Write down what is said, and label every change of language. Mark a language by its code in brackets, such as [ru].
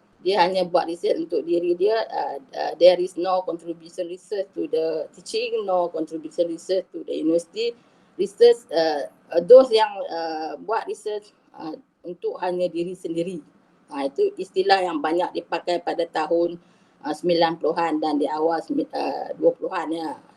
[ms] Dia hanya buat research untuk diri dia. [en] There is no contribution research to the teaching, no contribution research to the university. [ms] Research, [en] those [ms] yang buat research untuk hanya diri sendiri. Itu istilah yang banyak dipakai pada tahun 90-an dan di awal 20-an ya.